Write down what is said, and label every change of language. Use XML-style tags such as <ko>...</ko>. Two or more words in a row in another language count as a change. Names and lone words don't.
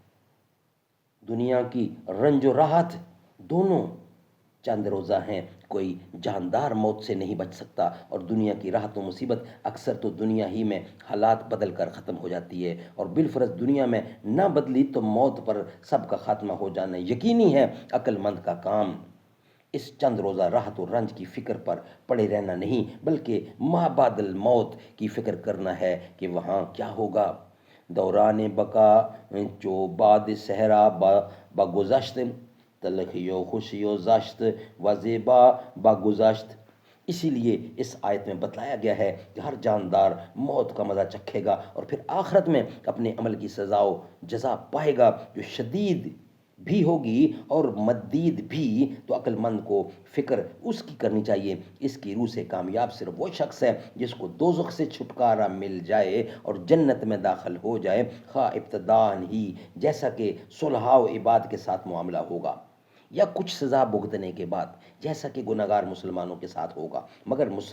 <ur>چند روزہ ہیں، کوئی جاندار موت سے نہیں بچ سکتا، اور دنیا کی راحت و مصیبت اکثر تو دنیا ہی میں حالات بدل کر ختم ہو جاتی ہے، اور بالفرض دنیا میں نہ بدلی تو موت پر سب کا خاتمہ ہو جانا یقینی ہے۔ عقل مند کا کام اس چند روزہ راحت و رنج کی فکر پر پڑے رہنا نہیں، بلکہ</ur> <ar>ما بعد الموت</ar> <ur>کی فکر کرنا ہے کہ وہاں کیا ہوگا۔</ur> <fa>دوران بقا چو بعد صحرا با گذشت، تلخی و خوشی و زشت و زیبا با گذشت۔</fa> <ur>اسی لیے اس آیت میں بتلایا گیا ہے کہ ہر جاندار موت کا مزہ چکھے گا اور پھر آخرت میں اپنے عمل کی سزا و جزا پائے گا، جو شدید بھی ہوگی اور مدید بھی۔ تو عقل مند کو فکر اس کی کرنی چاہیے۔ اس کی روح سے کامیاب صرف وہ شخص ہے جس کو دوزخ سے چھٹکارا مل جائے اور جنت میں داخل ہو جائے، خواہ ابتداءً ہی جیسا کہ صلحاء و عباد کے ساتھ معاملہ ہوگا، یا کچھ سزا بھگتنے کے بعد جیسا کہ گناہگار مسلمانوں کے ساتھ ہوگا، مگر</ur>